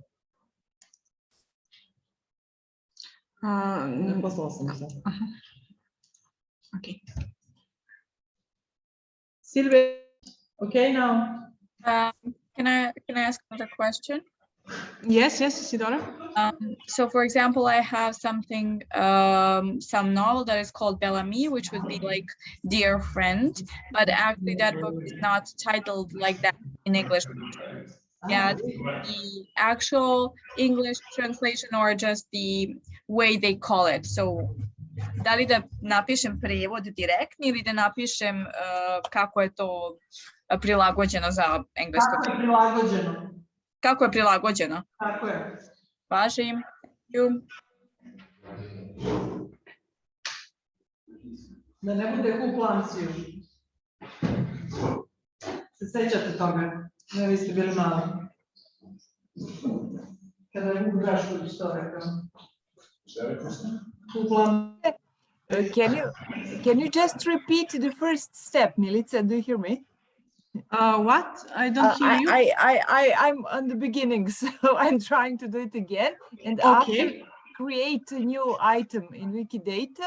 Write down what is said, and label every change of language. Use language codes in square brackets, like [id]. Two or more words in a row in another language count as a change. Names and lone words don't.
[sr] Poslala sam sad. [en] Okay. Silvia, okay now? Can I ask another question? Yes, Isidora. So for example, I have something, some novel that is called Bellamy, which would be like Dear Friend, but actually that book is not titled like that in English. Yeah, the actual English translation or just the way they call it. [sr] So da li da napišem prevod direktni ili da napišem kako je to prilagođeno za englesko? Kako je prilagođeno? Kako je prilagođeno? Tako je. Važim. Da ne bude kuplanciju. Se sećate toga? Ne, vi ste bili mali. Kada je Vuk Drašković to rekao. Kuplan. [en] Can you just repeat the first step, Milica? Do you hear me? What? I don't hear you. I'm on the beginning, so I'm trying to do it again. And Okay. after create a new item in Wiki-data,